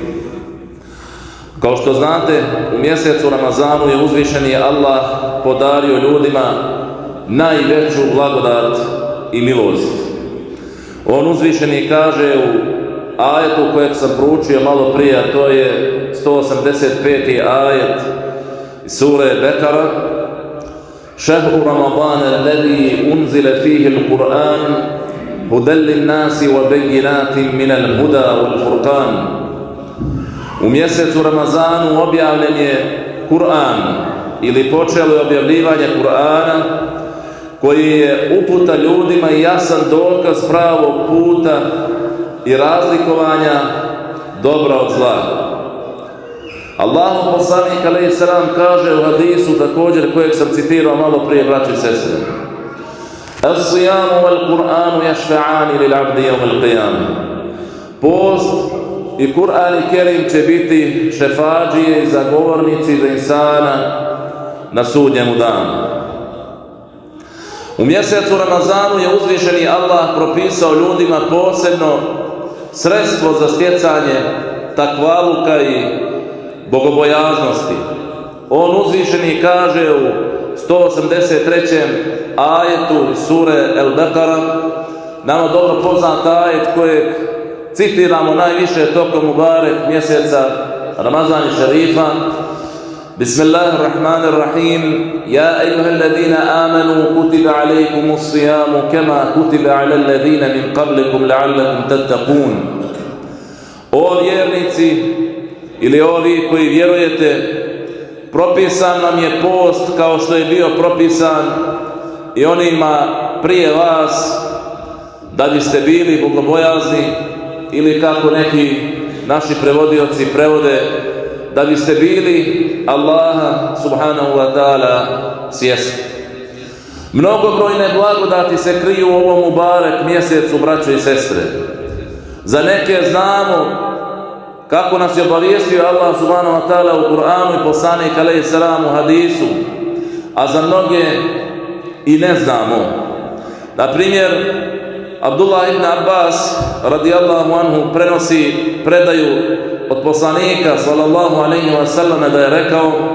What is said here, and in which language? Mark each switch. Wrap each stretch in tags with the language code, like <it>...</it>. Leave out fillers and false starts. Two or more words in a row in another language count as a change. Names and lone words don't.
<bs>Kao što znate, u mjesecu Ramazanu je uzvišeni Allah podario ljudima najveću blagodat i milost. On uzvišeni kaže u ajetu kojeg sam proučio malo prije, a to je 185. ajet sure Bekara:</bs> <ar>شهر رمضان الذي أنزل فيه القرآن هدى للناس وبينات من الهدى والفرقان.</ar> <bs>U mjesecu Ramazanu objavljen je Kur'an, ili počelo je objavljivanje Kur'ana, koji je uputa ljudima i jasan dokaz pravog puta i razlikovanja dobra od zla. Allahov poslanik</bs> <ar>عليه السلام</ar> <bs>kaže u hadisu također kojeg sam citirao malo prije, braći i sestre:</bs> <ar>الصيام والقرآن يشفعان للعبد يوم القيامة.</ar> <bs>Post i Kur'an i Kerim će biti šefadžije i zagovornici za insana na sudnjemu danu. U mjesecu Ramazanu je uzvišeni Allah propisao ljudima posebno sredstvo za stjecanje takvaluka i bogobojaznosti. On uzvišeni kaže u 183. ajetu sure El-Bekara, nama dobro poznat ajet kojeg citiramo najviše tokom mubarek mjeseca Ramazan i Šerifa: Bismillahirrahmanirrahim.</bs> <ar>يا أيها الذين آمنوا كتب عليكم الصيام كما كتب على الذين من قبلكم لعلكم تتقون.</ar> <bs>O vjernici, ili ovi koji vjerujete, propisan nam je post kao što je bio propisan i onima prije vas, da biste bili bogobojazni, ili kako neki naši prevodioci prevode, da biste bili Allaha</bs> <ar>سبحانه وتعالى</ar> <bs>svjesni. Mnogobrojne blagodati se kriju u ovom mubarek mjesecu, braćo i sestre. Za neke znamo, kako nas je obavijestio Allah</bs> <ar>سبحانه وتعالى</ar> <bs>u Kur'anu i poslanik</bs> <ar>عليه السلام</ar> <bs>u hadisu, a za mnoge i ne znamo. Na primjer, Abdullah ibn Abbas</bs> <ar>رضي الله عنه</ar> <bs>prenosi predaju od poslanika</bs> <ar>صلى الله عليه وسلم</ar> <bs>da je rekao:</bs>